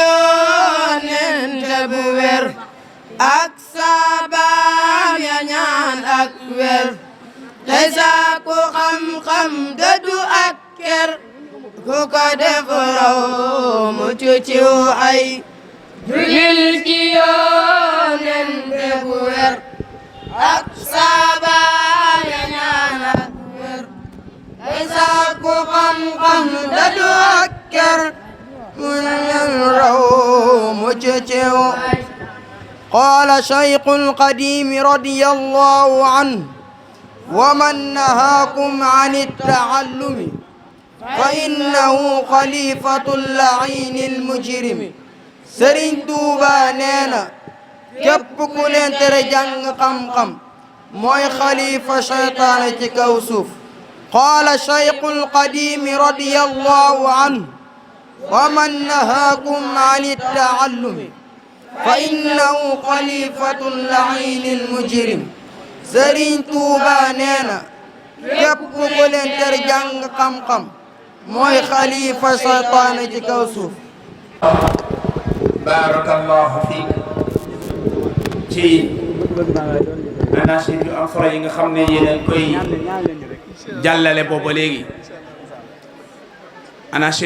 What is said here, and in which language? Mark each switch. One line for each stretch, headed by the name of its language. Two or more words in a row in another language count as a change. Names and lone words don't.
Wolof: yonent bu wér ak saabaam ya ñaan ak wér tey sakku xam-xam dëddu ak ker ku ko def raw mucc ciw ay jullil ci yonent bu wér ak saabaam ya ñaan ak wér tey sakku xam-xam dëddu ak ker ku leen raw mucc ciw ay
Arabic: قال شيخ القديم رضي الله عنه ومن نهاكم عن التعلم فإنه خليفة اللعين المجرم
Wolof: Sëriñ Tuuba nee na képp ku leen tere jàng xam-xam mooy xalifa seytaane ci kaw suuf
Arabic: قال شيخ القديم رضي الله عنه ومن نهاكم عن التعلم فإنه خليفة اللعين المجرم
Wolof: Sëriñ Tuuba nee na képp ku leen tere jàng xam-xam mooy xalifa seytaane ci kaw suuf.
Arabic: بارك الله فيك
Wolof: ci anachid yu am solo yi nga xam ne yéen koy jàllale booba léegi anachid